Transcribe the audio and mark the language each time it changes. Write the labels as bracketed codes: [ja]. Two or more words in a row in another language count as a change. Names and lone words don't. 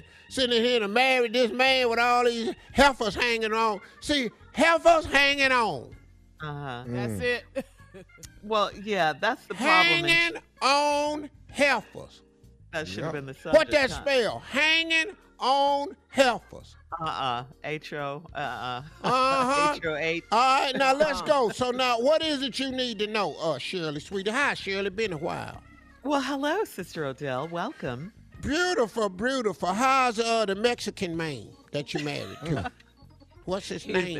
[en] Sitting here to marry this man with all these heifers hanging on. See, heifers hanging on. That's it. Well, yeah, that's the problem. Hanging on heifers. That should have been the subject. What that spell? Hanging on heifers. H-O. H-O-H. All right, now let's go. So now, what is it you need to know, Shirley, sweetie? Hi, Shirley. Been a while. Well, hello, Sister Odell. Welcome. Beautiful, beautiful. How's the Mexican man that you married to? What's his name?